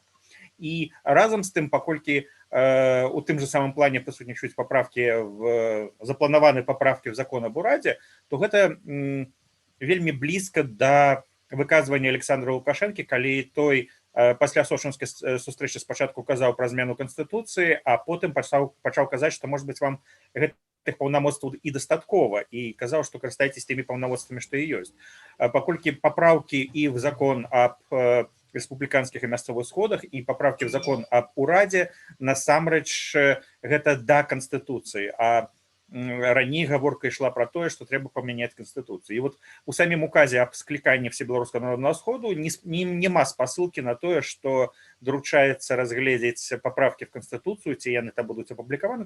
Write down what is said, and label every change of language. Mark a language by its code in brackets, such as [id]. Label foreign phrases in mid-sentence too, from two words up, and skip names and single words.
[be] І разам з тым, паколькі у тым же самым плане прысутнічаюць запланаваны паправкі [ru] в закон об [be] урадзе, то гэта вельмі блізка да выказвання Александра Лукашэнкі, калі той пасля сочынскай сустрэчы спачатку казаў пра змену канстытуцыі, а потым пачаў казаць, што, можа быць, вам гэтых паўнамоцтваў і дастаткова, і казаў, што карыстайцеся тымі паўнамоцтвамі, што і ёсць. Паколькі паправкі і [ru] в закон об республиканских и [be] мясцовых сходах і паправкі [ru] в закон об [be] урадзе насамрэч гэта да канстытуцыі, а раней гаворка ішла пра тое, што трэба памяняць канстытуцыю. І вот у самім указе аб скліканні всебеларускага народнага сходу няма спасылкі на тое, што даручаецца разгледзець паправкі в канстытуцыю, ці яны там будуць апублікаваны.